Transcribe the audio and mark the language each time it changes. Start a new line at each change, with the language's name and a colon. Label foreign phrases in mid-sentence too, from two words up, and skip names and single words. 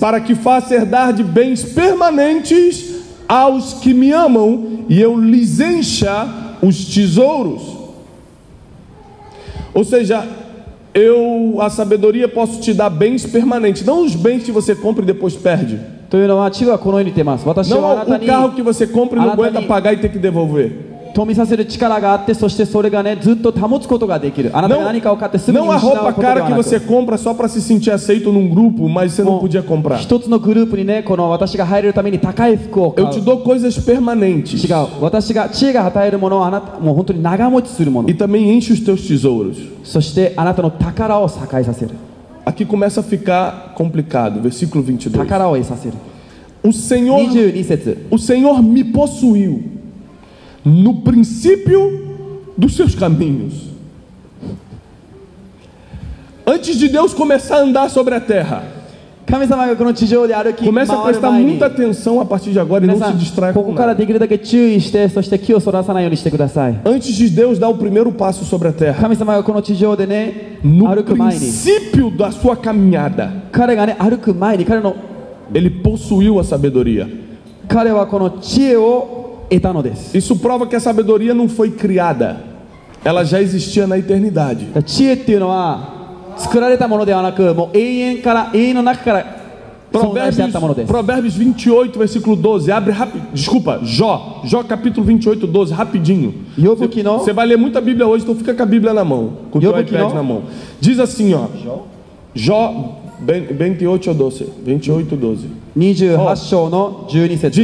Portuguese: Para que faça herdar de bens permanentes aos que me amam e eu lhes encha os tesouros. Ou seja, a sabedoria posso te dar bens permanentes, não os bens que você compra e depois perde.
Japanese: というのは地はこのように言っています。私
Portuguese: Não
Japanese: はあなた
Portuguese: o
Japanese: に
Portuguese: carro que você compra e não aguenta
Japanese: Anatani-
Portuguese: pagar e tem que devolver.
Japanese: 富させる力があって、そしてそれがねずっと保つことができる。あなたが
Portuguese: Não,
Japanese: 何かを買ってすぐに
Portuguese: não a
Japanese: 失う
Portuguese: roupa
Japanese: ことで
Portuguese: cara
Japanese: は
Portuguese: que
Japanese: なく、
Portuguese: você compra só para se sentir aceito num grupo, mas você não podia comprar.
Japanese: 一つのグループにねこの私が入れるために高い服を買
Portuguese: Eu
Japanese: う。
Portuguese: te dou coisas permanentes
Japanese: 違う。私が知恵が与えるものをあなたもう本当に長持ちするもの
Portuguese: e。também enche os teus tesouros.
Japanese: そしてあなたの宝を栄えさせる。
Portuguese: Aqui começa a ficar complicado, versículo 22.
Japanese: 宝を得させる。
Portuguese: O Senhor
Japanese: 22節。
Portuguese: O Senhor me possuiu no princípio dos seus caminhos. Antes de Deus começar a andar sobre a terra,
Japanese: 神様がこの地上で歩き回
Portuguese: comece a
Japanese: る
Portuguese: prestar
Japanese: 前に
Portuguese: muita atenção a partir de agora e
Japanese: 皆
Portuguese: não
Japanese: さ
Portuguese: se
Japanese: ん
Portuguese: distraia
Japanese: こ
Portuguese: com
Japanese: こから
Portuguese: nada.
Japanese: できるだけ注意してそして気をそらさないようにしてください。
Portuguese: Antes de Deus dar o primeiro passo sobre a terra,
Japanese: 神様がこの地上でね
Portuguese: no
Japanese: 歩く前に
Portuguese: princípio da sua caminhada,
Japanese: 彼がね歩く前に彼
Portuguese: ele possuiu a sabedoria.
Japanese: はこの知恵を得たのです。
Portuguese: Isso prova que a sabedoria não foi criada, ela já existia na eternidade.
Japanese: 知恵っていうのは作られたものではなくもう永遠の中から存在してあったものです。
Portuguese: Provérbios 28, versículo 12. Abre rápido. Desculpa, Jó capítulo 28, 12, rapidinho. Yobuki no- Você vai ler muita Bíblia hoje, então fica com a Bíblia na mão, com o teu Yobuki iPad no- na mão. Diz assim, ó. Jó 28, 12. 28, 12.
Japanese: 28 章の12節。